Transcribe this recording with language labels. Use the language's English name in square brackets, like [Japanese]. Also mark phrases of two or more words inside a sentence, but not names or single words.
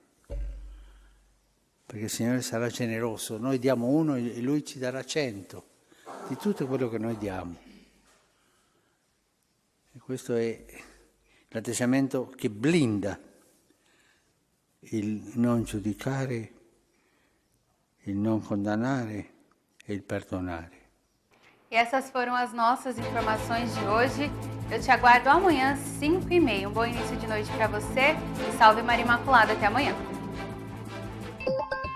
[Italian] Perché il Signore sarà generoso, noi diamo 1 e Lui ci darà 100 di tutto quello che noi diamo. E questo è l'atteggiamento che blinda il non giudicare, il non condannare e il perdonare. [Portuguese] E essas foram as nossas informações de hoje. Eu te aguardo amanhã, 5h30. Um bom início de noite para você e salve Maria Imaculada. Até amanhã.